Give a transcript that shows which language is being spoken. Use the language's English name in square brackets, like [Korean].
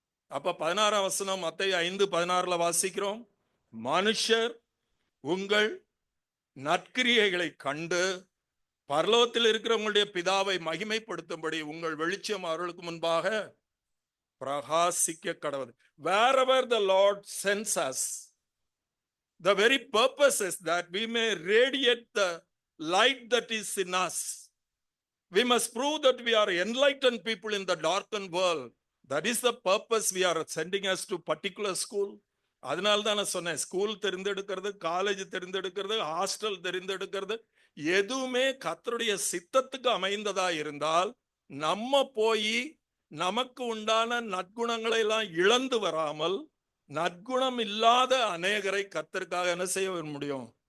[Tamil] அப்ப 16ஆம் வசனம் மத்தேயு 5:16 வாசிக்கிறோம், மனுஷர் உங்கள் நற்கிரியைகளை கண்டு பரலோகத்தில் இருக்கிற உங்களுடைய பிதாவை மகிமைப்படுத்தும்படி உங்கள் வெளிச்சம் அவர்களுக்கு முன்பாக பிரகாசிக்க கடவுது. [English] Wherever the Lord sends us, the very purpose is that we may radiate the light that is in us. We must prove that we are enlightened people in the darkened world. That is the purpose we are sending us to particular school. [Tamil] அதனால தான் நான் சொன்னேன், school தெரிந்தெடுக்கிறது, college தெரிந்தெடுக்கிறது, hostel தெரிந்தெடுக்கிறது எதுவுமே கர்த்தருடைய சித்தத்துக்கு அமைந்ததா இருந்தால் நம்ம போய் நமக்கு உண்டான நற்குணங்களை எல்லாம் இழந்து வராமல் நற்குணம் இல்லாத அநேகரை கர்த்தருக்காக என்ன செய்ய முடியும்?